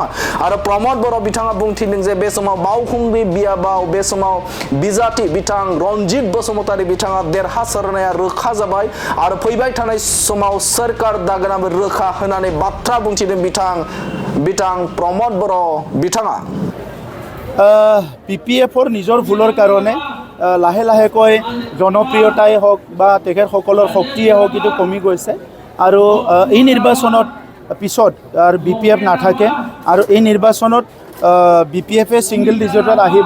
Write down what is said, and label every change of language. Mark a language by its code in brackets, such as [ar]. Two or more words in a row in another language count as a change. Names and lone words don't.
[brx] आरो प्रमोद बर' बिथाङा बुंथिदों जे बे समाव बावखुंग्रि बियाबाव बे समाव बिजाथि बिथां रनजित बसुमतारी बिथाङा देरहासारनाया रोखा जाबाय आरो फैबाय थानाय समाव सोरखार दागोनाबो रोखा होननानै बाथ्रा बुंथिदों बिथां प्रमोद बर' बिथाङा। [as] PPFৰ নিজৰ ভুলৰ কাৰণে লাহে লাহেকৈ জনপ্ৰিয়তাই হওক বা তেখেতসকলৰ শক্তিয়ে হওক এইটো কমি গৈছে আৰু এই নিৰ্বাচনত পিছত আৰু BPF নাথাকে আৰু এই নিৰ্বাচনত BPFে [en] single digit [as] আহিব।